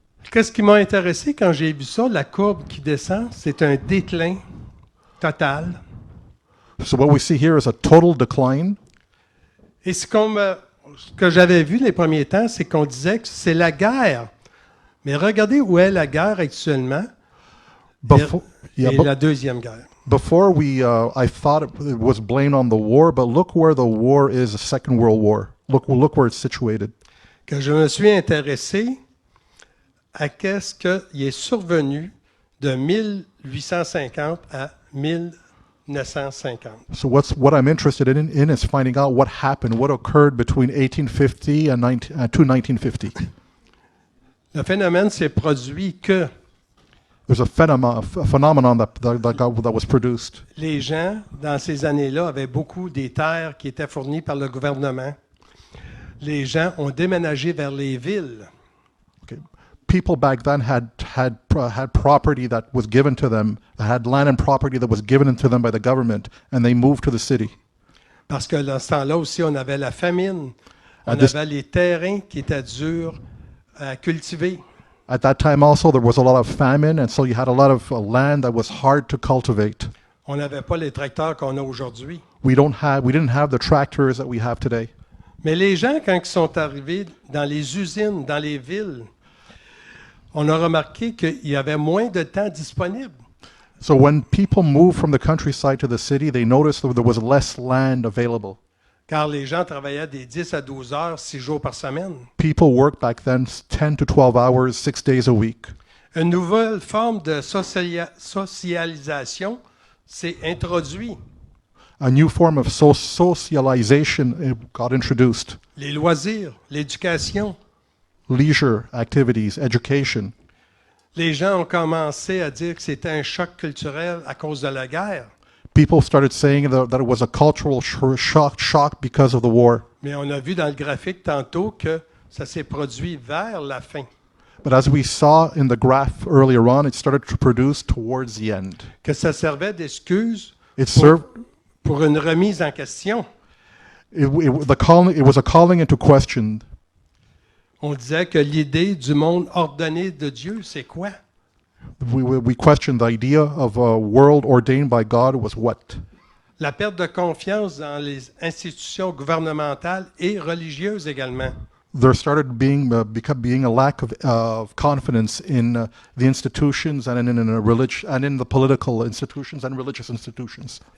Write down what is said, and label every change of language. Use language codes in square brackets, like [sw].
[fr] Qu'est-ce qui m'a intéressé quand j'ai vu ça, la courbe qui descend, c'est un déclin total. [en] So what we see here is a total decline. [fr] Et c'est comme ce que j'avais vu les premiers temps, c'est qu'on disait que c'est la guerre. Mais regardez où est la guerre actuellement. [en] Before, [fr] et la Deuxième Guerre. [en] Before I thought it was blamed on the war, but look where the war is, the Second World War. Look where it's situated. [fr] Que je me suis intéressé à qu'est-ce qui est survenu de 1850 à 1950. [en] So what I'm interested in is finding out what happened, what occurred between 1850 and 1950. [fr] Le phénomène s'est produit que [en] There's a phenomenon that was produced. [fr] les gens, dans ces années-là, avaient beaucoup des terres qui étaient fournies par le gouvernement. Les gens ont déménagé vers les villes. [en] Okay. People back then had property that was given to them, had land and property that was given to them by the government, and they moved to the city. [fr] Parce que dans ce temps-là aussi, on avait la famine. On [en] this- [fr] avait les terrains qui étaient durs à cultiver. [en] At that time also there was a lot of famine, and so you had a lot of land that was hard to cultivate. [fr] On n'avait pas les tracteurs qu'on a aujourd'hui. [en] We didn't have the tractors that we have today. [fr] Mais les gens, quand ils sont arrivés dans les usines, dans les villes, on a remarqué qu'il y avait moins de temps disponible. [en] So when people moved from the countryside to the city, they noticed that there was less land available. [fr] Car les gens travaillaient des 10 à 12 heures, 6 jours par semaine. [en] People worked back then 10 to 12 hours, 6 days a week. [fr] Une nouvelle forme de socialisation s'est introduite. [en] A new form of socialization got introduced. [fr] Les loisirs, l'éducation. [en] Leisure activities, education. [fr] Les gens ont commencé à dire que c'était un choc culturel à cause de la guerre. [en] People started saying that it was a cultural shock because of the war. [fr] Mais on a vu dans le graphique tantôt que ça s'est produit vers la fin. [en] But as we saw in the graph earlier on, it started to produce towards the end. [fr] Que ça servait d'excuse [en] It served. [fr] pour une remise en question. [en] It was a calling into question. [fr] On disait que l'idée du monde ordonné de Dieu, c'est quoi? [en] We questioned the idea of a world ordained by God was what? [fr] La perte de confiance dans les institutions gouvernementales et religieuses également. [en] There started being a lack of confidence in the institutions and in the political institutions and religious institutions.